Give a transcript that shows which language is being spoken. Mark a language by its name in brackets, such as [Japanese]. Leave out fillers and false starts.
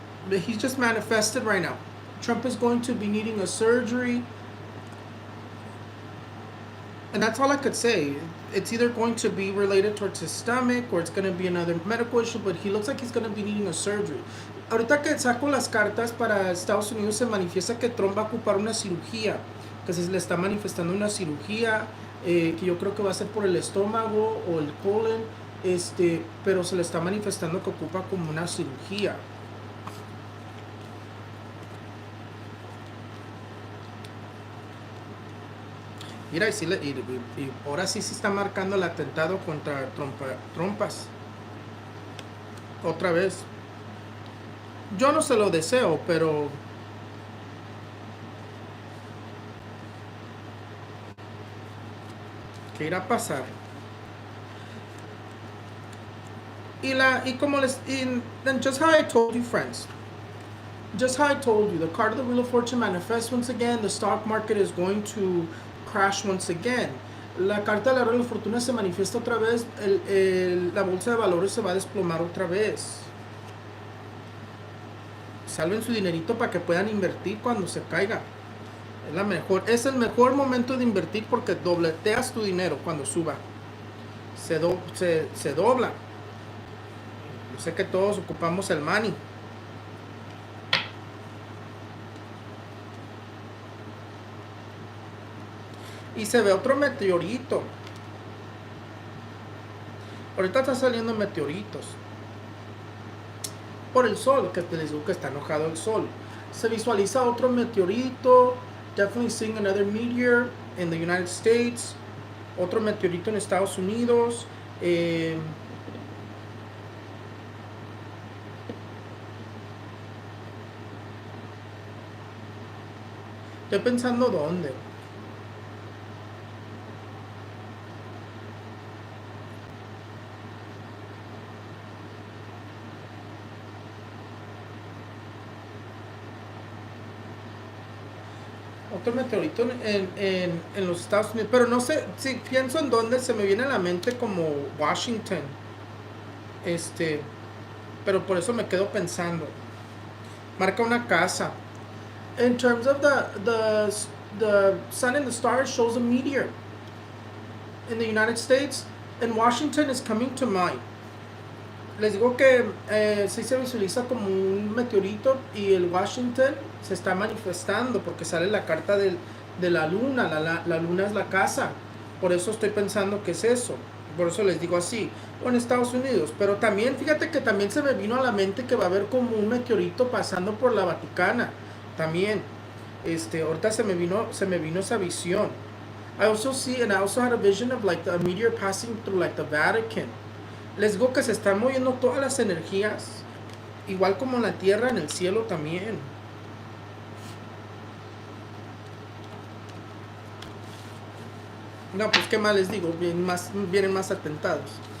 [English] He's just manifested right now. Trump is going to be needing a surgery. And that's all I could say. It's either going to be related towards his stomach, or it's going to be another medical issue, but he looks like he's going to be needing a surgery. [Spanish] Ahorita que saco las cartas para Estados Unidos, se manifiesta que Trump va a ocupar una cirugía, que se le está manifestando una cirugía, que yo creo que va a ser por el estómago o el colon, pero se le está manifestando que ocupa como una cirugía. Mira, y ahora sí se está marcando el atentado contra trompas. Otra vez. Yo no se lo deseo, pero ¿Qué irá a pasar? [English] And just how I told you, friends, just how I told you, the card of the Wheel of Fortune manifests once again. The stock market is going to crash once again. [Spanish] La carta de la Rueda de la Fortuna se manifiesta otra vez. La bolsa de valores se va a desplomar otra vez. Salven su dinerito para que puedan invertir cuando se caiga. Es el mejor momento de invertir porque dobleteas tu dinero cuando suba. Se dobla. Yo sé que todos ocupamos el [English] money. [Spanish] Y se ve otro meteorito. Ahorita está saliendo meteoritos. Por el sol, que te les digo que está enojado el sol. Se visualiza otro meteorito. [English] Definitely seeing another meteor in the United States. [Spanish] Otro meteorito en Estados Unidos. Estoy pensando dónde. Otro meteorito en los Estados Unidos. Pero no sé, si pienso en dónde se me viene a la mente como Washington. Pero por eso me quedo pensando. Marca una casa. [English] In terms of the sun and the stars shows a meteor in the United States, and Washington is coming to mind. [Spanish] Les digo que sí se visualiza como un meteorito y el Washington se está manifestando porque sale la carta de la luna. La luna es la casa. Por eso estoy pensando que es eso. Por eso les digo así. O en Estados Unidos. Pero también, fíjate que también se me vino a la mente que va a haber como un meteorito pasando por la Vaticana. También. Ahorita se me vino esa visión. [English] I also had a vision of like a meteor passing through like the Vatican. [Spanish] Les digo que se están moviendo todas las energías, igual como en la tierra, en el cielo también. No, pues qué más les digo, vienen más atentados.